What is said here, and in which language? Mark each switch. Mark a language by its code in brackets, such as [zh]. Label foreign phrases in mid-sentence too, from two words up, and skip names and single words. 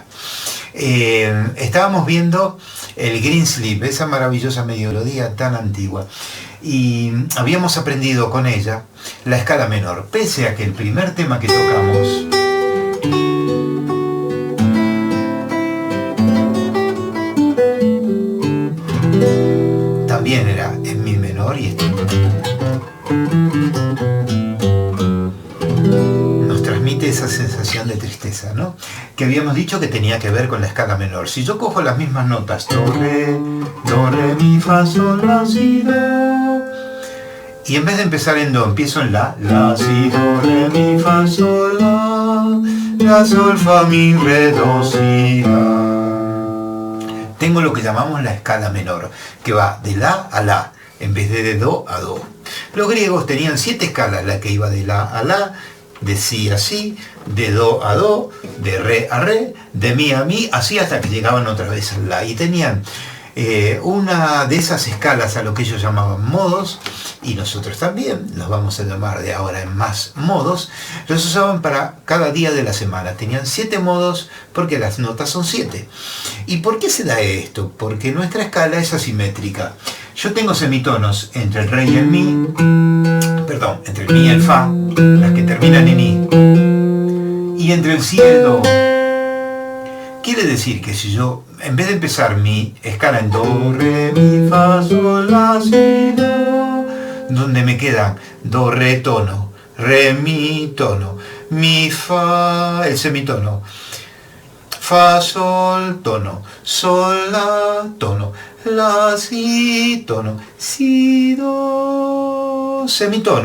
[es] Estábamos viendo el Greensleep, esa maravillosa melodía tan antigua, y habíamos aprendido con ella la escala menor, pese a que el primer tema que tocamos también era en mi menor y nos transmite esa sensación de tristeza, ¿no? Que habíamos dicho que tenía que ver con la escala menor. Si yo cojo las mismas notas, do, re, mi, fa, sol, la, si, do, y en vez de empezar en do, empiezo en la, si, do, re, mi, fa, sol, la, sol, fa, mi, re, do, si, la. Tengo lo que llamamos la escala menor, que va de la a la, en vez de do a do. Los griegos tenían 7 escalas, la que iba de la a la, de si a si, de do a do, de re a re, de mi a mi, así hasta que llegaban otra vez al la. Y tenían una de esas escalas a lo que ellos llamaban modos, y nosotros también los vamos a llamar de ahora en más modos, los usaban para cada día de la semana. Tenían 7 modos porque las notas son 7. ¿Y por qué se da esto? Porque nuestra escala es asimétrica. Yo tengo semitonos entre el re y el mi, perdón, entre el mi y el fa, las que terminan en i, y entre el si y el do. Quiere decir que si yo, en vez de empezar mi escala en do, re, mi, fa, sol, la, si, do, donde me quedan do, re, tono, re, mi, tono, mi, fa, el semitono, fa, sol, tono, sol, la, tono, la, si, tono, si, do, semitono.